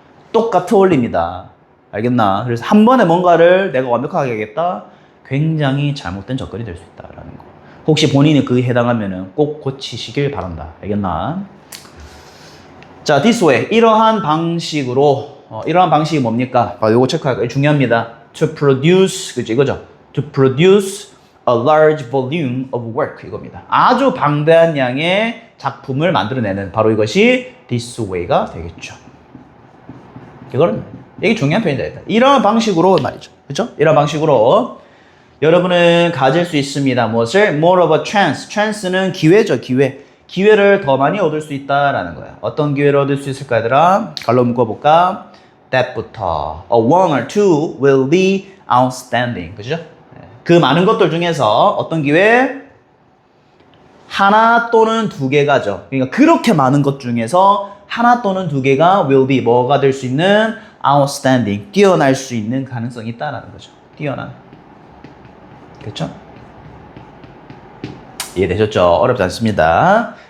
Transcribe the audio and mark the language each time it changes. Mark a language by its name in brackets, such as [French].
[Korean] 똑같은 원리입니다. 알겠나? 그래서 한 번에 뭔가를 내가 완벽하게 하겠다? 굉장히 잘못된 접근이 될 수 있다라는 거. 혹시 본인이 그에 해당하면은 꼭 고치시길 바란다. 알겠나? 자, [English] this way. [Korean] 이러한 방식으로, 이러한 방식이 뭡니까? 요거 체크할 거예요. 중요합니다. [English] To produce, 그죠? [Korean] 이거죠? [English] To produce a large volume of work. [Korean] 이겁니다. 아주 방대한 양의 작품을 만들어내는 바로 이것이 [English] this way [Korean] 가 되겠죠. 이게 중요한 표현이다. 이런 방식으로 말이죠. 그죠? 이런 방식으로 여러분은 가질 수 있습니다. [English] 무엇을? More of a chance. [Korean] chance는 기회죠, 기회. 기회를 더 많이 얻을 수 있다라는 거야. 어떤 기회를 얻을 수 있을까, 얘들아? 갈로 묶어볼까? That부터. [English] A one or two will be outstanding. [Korean] 그죠? 그 많은 것들 중에서 어떤 기회? 하나 또는 두 개가죠. 그러니까 그렇게 많은 것 중에서 하나 또는 두 개가 [English] will be [Korean] 뭐가 될 수 있는? [English] outstanding. [Korean] 뛰어날 수 있는 가능성이 있다라는 거죠. 뛰어난. 그렇죠? 이해되셨죠? 어렵지 않습니다.